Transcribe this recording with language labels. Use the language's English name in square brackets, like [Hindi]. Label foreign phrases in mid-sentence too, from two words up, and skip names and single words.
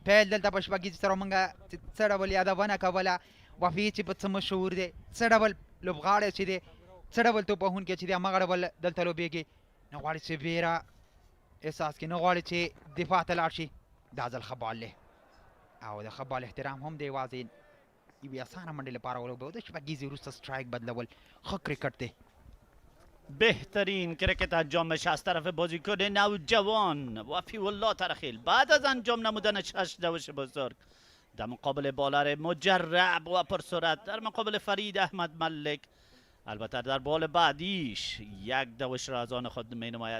[Pashto] پیل دلته په شپږیزې سره موږ چې څه ډول یادونه کوله وفي چې په څه مشهور دی څه ډول لوبغاړی چې دی څه ډول توپوهونکی چې دی همغه ډول دلته لوبېږي نه غواړي چې ویره احساس کړي نه غواړي چې دفاع ته لاړ شي دا ځل ښه بال دی او د ښه بال احترام هم دی یوازې یوې اسانه منډې لپاره ولوبه د شپږیزې وروسته سټرایک بدلول ښه کرکټ دی [Persian] بهترین کرکت انجام میشه از طرف بازیکن نوجوان وفی الله ترخیل بعد از انجام نمودن 6 دوش بزرگ در مقابل بالر مجرب و پرسرعت در مقابل فرید احمد ملک. البته در بال بعدیش یک دوش را از آن خود می نماید.